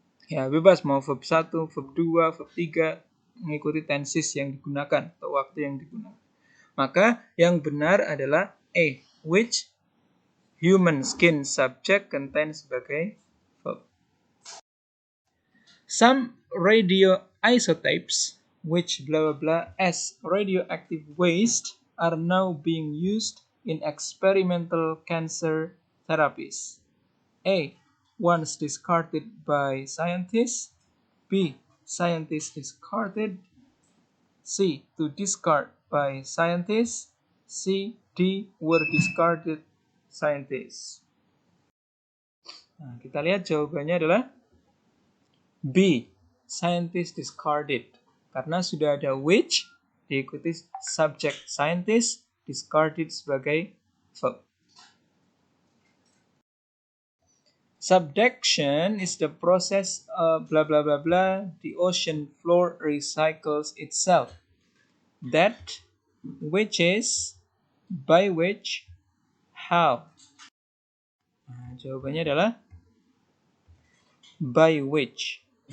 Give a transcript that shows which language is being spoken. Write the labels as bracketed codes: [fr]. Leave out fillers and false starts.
[id] Ya, bebas mau verb 1, verb 2, verb 3, mengikuti tenses yang digunakan atau waktu yang digunakan. Maka yang benar adalah A, [en] which human skin subject contains [id] sebagai verb. [en] Some radioisotopes, which blah blah blah as radioactive waste, are now being used in experimental cancer therapies. A. Once discarded by scientists. B. Scientists discarded. C. To discard by scientists. C. D. Were discarded scientists. [id] Nah, kita lihat jawabannya adalah B. [en] Scientists discarded. [id] Karena sudah ada which, diikuti subject scientist, discarded sebagai verb. [en] Subduction is the process of blah blah blah blah. The ocean floor recycles itself. That, which is, by which, how. [id] Nah, jawabannya adalah by which.